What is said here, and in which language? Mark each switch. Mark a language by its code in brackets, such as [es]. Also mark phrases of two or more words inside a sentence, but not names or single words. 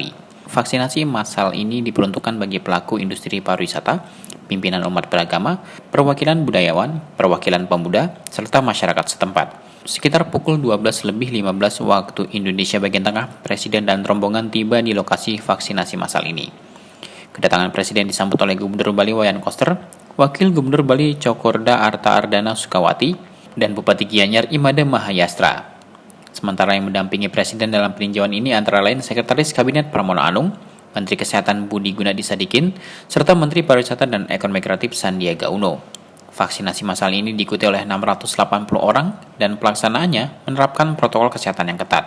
[id] Vaksinasi massal ini diperuntukkan bagi pelaku industri pariwisata, pimpinan umat beragama, perwakilan budayawan, perwakilan pemuda, serta masyarakat setempat. Sekitar pukul 12:15 waktu Indonesia bagian tengah, Presiden dan rombongan tiba di lokasi vaksinasi massal ini. Kedatangan Presiden disambut oleh Gubernur Bali Wayan Koster, Wakil Gubernur Bali Cokorda Arta Ardana Sukawati, dan Bupati Gianyar Imade Mahayastra. Sementara yang mendampingi Presiden dalam peninjauan ini antara lain Sekretaris Kabinet Pramono Anung, Menteri Kesehatan Budi Gunadi Sadikin, serta Menteri Pariwisata dan Ekonomi Kreatif Sandiaga Uno. Vaksinasi massal ini diikuti oleh 680 orang dan pelaksanaannya menerapkan protokol kesehatan yang ketat.